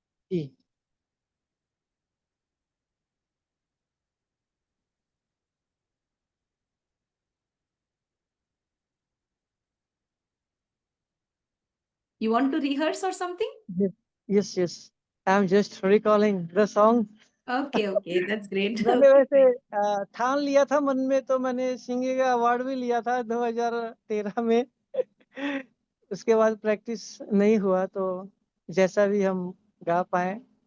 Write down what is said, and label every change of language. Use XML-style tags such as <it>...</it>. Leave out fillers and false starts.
<hi>Ji.</hi> <en>You want to rehearse or something? Yes, yes, yes. I'm just recalling the song. Okay, okay, that's great.</en> <hi>मैंने वैसे ठान लिया था मन में, तो मैंने सिंगिंग का अवार्ड भी लिया था 2013 में। उसके बाद प्रैक्टिस नहीं हुआ, तो जैसा भी हम गा पाए।</hi>